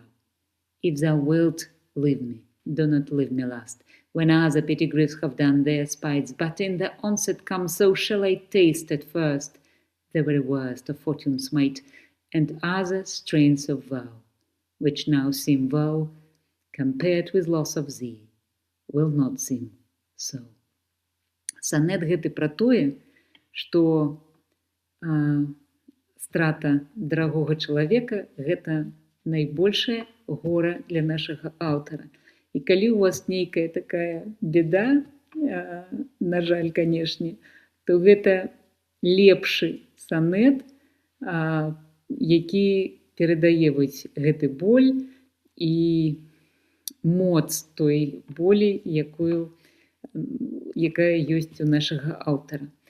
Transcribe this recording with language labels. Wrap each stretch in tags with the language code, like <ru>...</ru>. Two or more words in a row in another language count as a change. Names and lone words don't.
<en>If thou wilt leave me, do not leave me last, when other petty griefs have done their spites, but in the onset come, so shall I taste at first the very worst of fortune's might, and other strains of woe, which now seem woe, compared with loss of thee, will not seem so.</en> <be>Санет гэты пра тое, што страта дарагога чалавека гэта найбольшае гора для нашага аўтара. І калі ў вас нейкая такая беда, на жаль, канешне, то гэта лепшы санет, які перадае вось гэты боль і моц той болі, якая ёсць у нашага аўтара.</be>